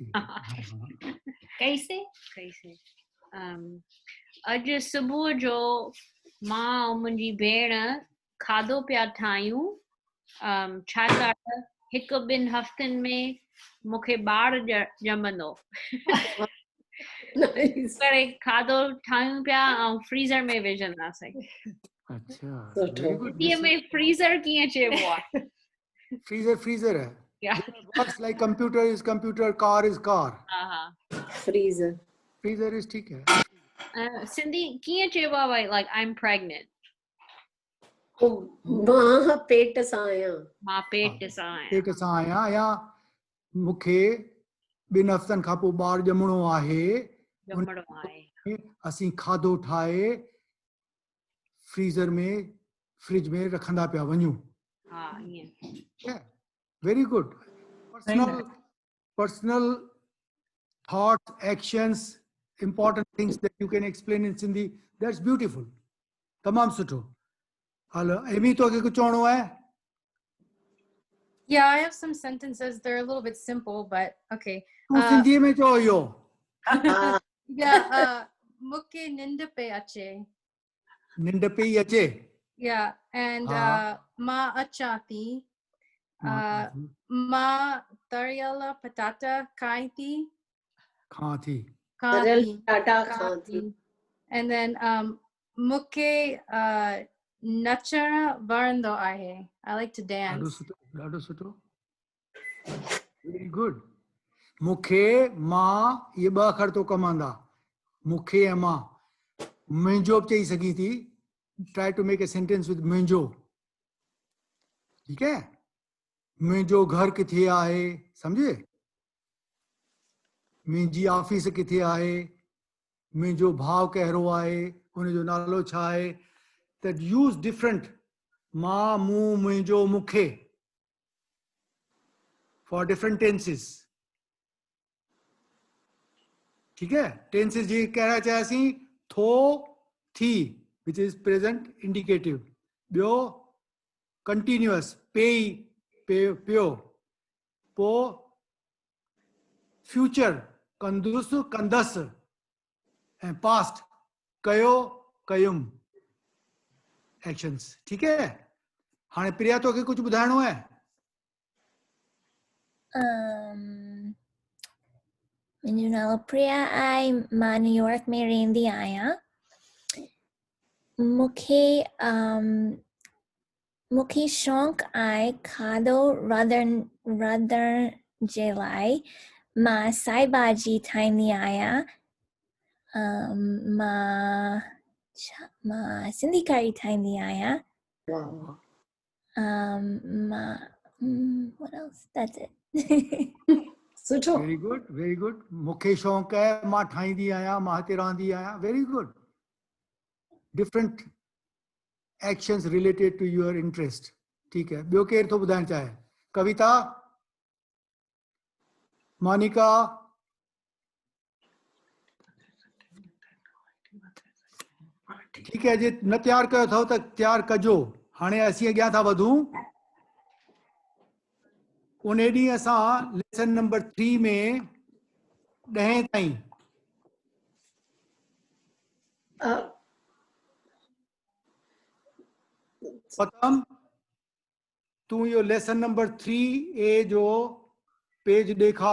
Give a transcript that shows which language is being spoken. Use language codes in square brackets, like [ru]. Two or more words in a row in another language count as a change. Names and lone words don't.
[sd] अॼु सुबुह जो मां ऐं मुंहिंजी भेण खाधो पिया ठाहियूं छाकाणि हिकु ॿिनि हफ़्तनि में मूंखे ॿार ॼमंदो। [en] Nice. [sd] करे खाधो ठाहियूं पिया ऐं फ्रीज़र में विझंदासीं। अच्छा, Suठो। [en] very good. [sd] हिंदीअ में फ्रीज़र कीअं चइबो आहे? [hi] Freezer है। [en] Yeah. Works like computer is computer, car is car. Freezer. Freezer is [hi] ठीक है। [sd] सिंधी कीअं चइबो आहे भाई [en] like I'm pregnant? [sd] मां पेट सां आहियां। मां पेट सां आहियां। पेट सां आहियां या मूंखे ॿिनि हफ़्तनि खां पोइ ॿार ॼमणो आहे। ॼमणो आहे। असीं खाधो ठाहे फ्रीज़र में फ्रिज में रखंदा पिया वञूं। हा ईअं। Very good. [en] Personal thoughts, actions, important things that you can explain in Sindhi. That's beautiful. [sd] तमाम सुठो। हलो, एमी तो कुछ चवणो है? [en] Yeah, I have some sentences. They're a little bit simple, but okay. [sd] तू सिंधी में चओ इहो। Yeah, मूंखे निंड पे अचे। निंड पे ही अचे। [en] Yeah, and [sd] मां अचां थी। मां तरियल पटाटा खाई थी। खां थी। तरियल पटाटा खां थी। [en] And then [sd] मूंखे नचणु वणंदो आहे। [en] I like to dance. [sd] ॾाढो सुठो। [en] Very good. [sd] मूंखे मां ये ॿ अखर तो कमांदा। मूंखे ऐं मां मुंहिंजो बि चई सघी थी। [en] Try to make a sentence with मुंहिंजो। [hi] ठीक है? [sd] मुंहिंजो घर किथे आहे, समझे? मुंहिंजी ऑफिस किथे आहे, मुंहिंजो भाउ कहिड़ो आहे, उनजो नालो छा आहे। [en] That use different [sd] मां, मूं, मुंहिंजो, मूंखे [en] for different tenses. [hi] ठीक है? [sd] Tenses जी कहिड़ा चयासीं? थो, थी, [en] which is present indicative. [sd] ॿियो continuous, पेई, पियो। पोइ future, कंदुसि, कंदसि। ऐं past, कयो, कयुमि। एक्शंस। [hi] ठीक है? [sd] हाणे प्रिया तो के कुछ ॿुधाइणो है? मुंहिंजो नालो प्रिया आहे, मां न्यूयॉर्क में रहंदी आहियां। मूंखे शौक़ु आहे खाधो रधण जे लाइ। मां साई भाॼी ठाहींदी आहियां। मां सिंधी कढ़ी ठाहींदी आहियां। [en] What else? That's it. [sd] सुठो। [en] Very good, very good. [sd] मूंखे शौक़ु आहे, मां ठाहींदी आहियां, मां हिते रहंदी आहियां। [en] Very good. Different actions related to your interest. [hi] ठीक है, [sd] ॿियो केरु थो ॿुधाइण चाहे? कविता, मोनिका, [hi] ठीक है, [sd] जे न तैयार कयो अथव त तैयार कजो। हाणे असीं अॻियां था वधूं। उन ॾींहुं असां लेसन नंबर 3 में 10 ताईं पतम तूं इहो लेसन नंबर 3A जो पेज ॾेखार।